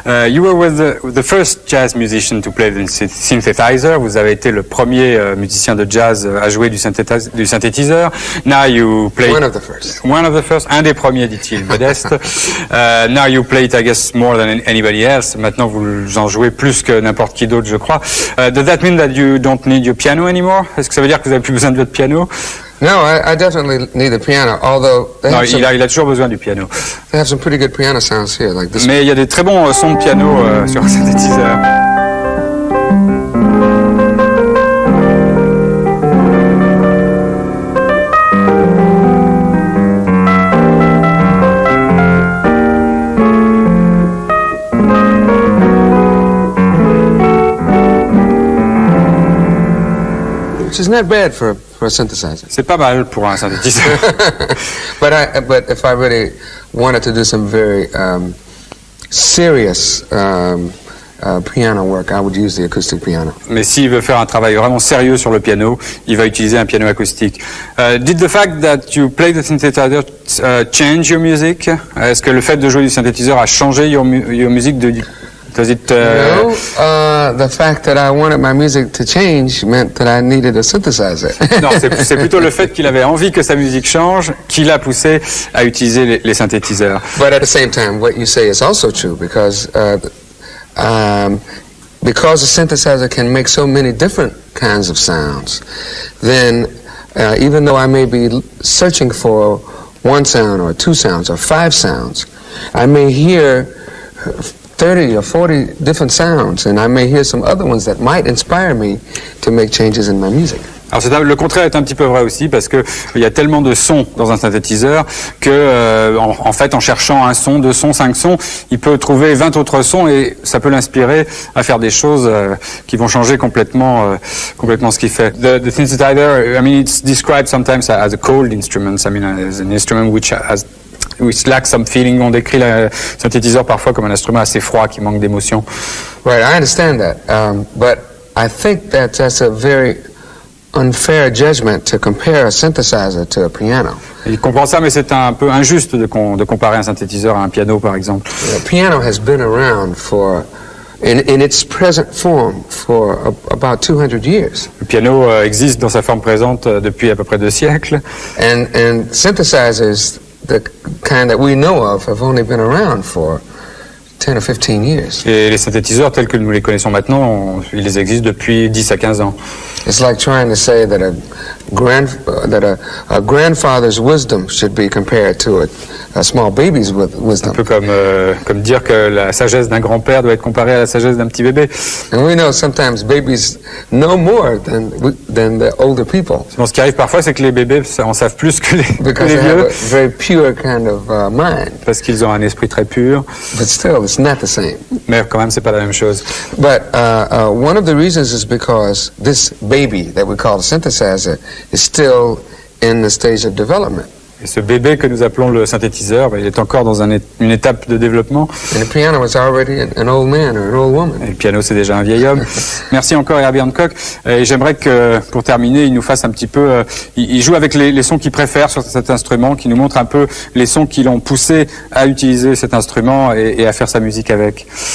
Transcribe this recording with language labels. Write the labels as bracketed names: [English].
[English] You were with the first jazz musician to play the synthesizer. [French] Vous avez été le premier musicien de jazz à jouer du synthétiseur. [English] Now you play one of the first. One of the first, [French] un des premiers, dit-il, modeste. [English] Now you play it, I guess, more than anybody else. [French] Maintenant, vous en jouez plus que n'importe qui d'autre, je crois. [English] Does that mean that you don't need your piano anymore? [French] Est-ce que ça veut dire que vous n'avez plus besoin de votre piano? [English] No, I definitely need a piano, although [French] non, il a toujours besoin du piano. [English] They have some pretty good piano sounds here, like this. [French] Mais il y a des très bons sons de piano sur un synthétiseur. [English] Which is not bad for a synthesizer. [French] C'est pas mal pour un synthétiseur. [English] But if I really wanted to do some very serious piano work, I would use the acoustic piano. [French] Mais s'il veut faire un travail vraiment sérieux sur le piano, il va utiliser un piano acoustique. [English] Did the fact that you play the synthesizer change your music? [French] Est-ce que le fait de jouer du synthétiseur a changé [English] your music? Does it, No, the fact that I wanted my music to change meant that I needed a synthesizer. [French] Non, c'est plutôt le fait qu'il avait envie que sa musique change qui l'a poussé à utiliser les synthétiseurs. [English] But at the same time, what you say is also true because the synthesizer can make so many different kinds of sounds, then even though I may be searching for one sound or two sounds or five sounds, I may hear 30 or 40 different sounds, and I may hear some other ones that might inspire me to make changes in my music. [French] Alors le contraire est un petit peu vrai aussi parce que il y a tellement de sons dans un synthétiseur que en fait en cherchant un son, deux sons, cinq sons, il peut trouver 20 autres sons et ça peut l'inspirer à faire des choses qui vont changer complètement ce qu'il fait. [English] The synthesizer, I mean, it's described sometimes as a cold instrument. I mean, as an instrument which lacks some feeling. [French] On décrit le synthétiseur parfois comme un instrument assez froid qui manque d'émotion. [English] Right, I understand that, but I think that's a very unfair judgment to compare a synthesizer to a piano. [French] Il comprend ça, mais c'est un peu injuste de comparer un synthétiseur à un piano, par exemple. [English] The piano has been around in its present form for about 200 years. [French] Le piano existe dans sa forme présente depuis à peu près 2 siècles. [English] And synthesizers, the kind that we know of, have only been around for 10 or 15 years. [French] Et les synthétiseurs tels que nous les connaissons maintenant, ils existent depuis 10 à 15 ans. [English] It's like trying to say that a grandfather's wisdom should be compared to a small baby's wisdom. [French] Un peu comme dire que la sagesse d'un grand-père doit être comparée à la sagesse d'un petit bébé. [English] And we know sometimes babies know more than the older people. [French] Bon, ce qui arrive parfois, c'est que les bébés en savent plus que les [English] Because they have [French] vieux, [English] a very pure kind of mind. [French] parce qu'ils ont un esprit très pur. [English] But still, it's not the same. [French] Mais quand même, c'est pas la même chose. [English] But one of the reasons is because this baby that we call a synthesizer is still in the stage of development. [French] Et ce bébé que nous appelons le synthétiseur, il est encore dans une étape de développement. [English] And the piano is already an old man or an old woman. [French] Et le piano, c'est déjà un vieil homme. Merci encore, Herbie Hancock. Et j'aimerais que, pour terminer, il nous fasse un petit peu... il joue avec les sons qu'il préfère sur cet instrument, qui nous montre un peu les sons qui l'ont poussé à utiliser cet instrument et à faire sa musique avec.